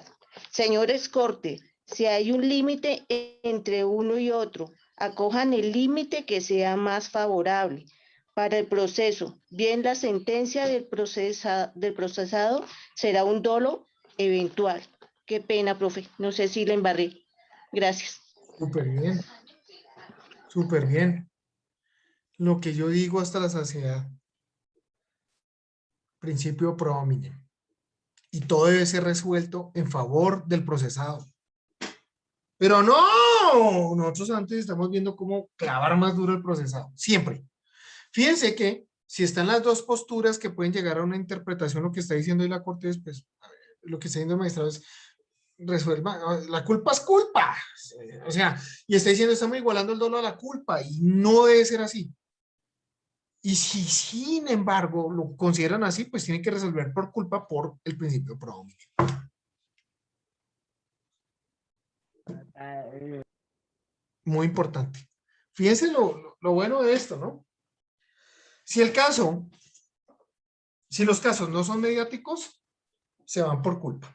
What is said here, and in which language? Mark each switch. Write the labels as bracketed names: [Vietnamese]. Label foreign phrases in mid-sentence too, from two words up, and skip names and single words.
[Spanish] Señores Corte, si hay un límite entre uno y otro, acojan el límite que sea más favorable para el proceso. Bien, la sentencia del procesado será un dolo eventual. Qué pena, profe. No sé si la embarré. Gracias. Súper bien. Súper bien. Lo que yo digo hasta la saciedad. Principio [Latin] pro hominem. [Spanish] Y todo debe ser resuelto en favor del procesado. Pero no, nosotros antes estamos viendo cómo clavar más duro el procesado. Siempre. Fíjense que si están las dos posturas que pueden llegar a una interpretación, lo que está diciendo hoy la Corte es, pues, lo que está diciendo el magistrado es, resuelva, la culpa es culpa. O sea, y está diciendo, estamos igualando el dolo a la culpa, y no debe ser así. Y si, sin embargo, lo consideran así, pues tienen que resolver por culpa por el principio [Latin] pro hominem. [Spanish] Muy importante. Fíjense lo bueno de esto, ¿no? Si los casos no son mediáticos, se van por culpa.